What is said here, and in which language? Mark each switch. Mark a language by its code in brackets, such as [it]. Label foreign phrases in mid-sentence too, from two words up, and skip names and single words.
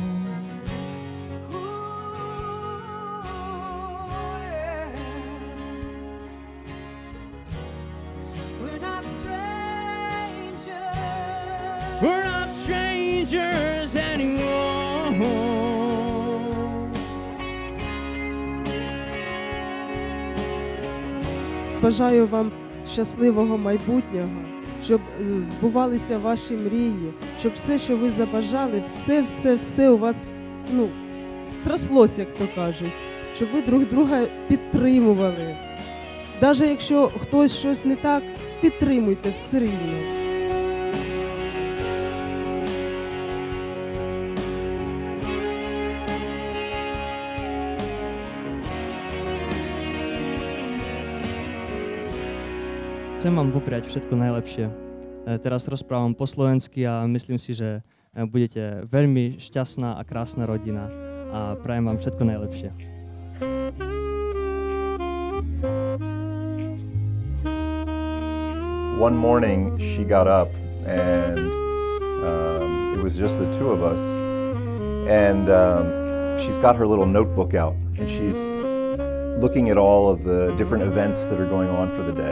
[en] We're not strangers. We're not strangers anymore. [uk] Бажаю вам щасливого майбутнього, щоб збувалися ваші мрії, щоб все, що ви забажали, все у вас, зрослось, як то кажуть, щоб ви друг друга підтримували. Навіть якщо хтось щось не так, підтримуйте все рівно. [sk] Chcem vám popriať všetko najlepšie. Teraz rozprávam po slovensky a myslím si, že budete veľmi šťastná a krásna rodina a prajem vám všetko najlepšie. [en] One morning, she got up and it was just the two of us. And she's got her little notebook out and she's looking at all of the different events that are going on for the day.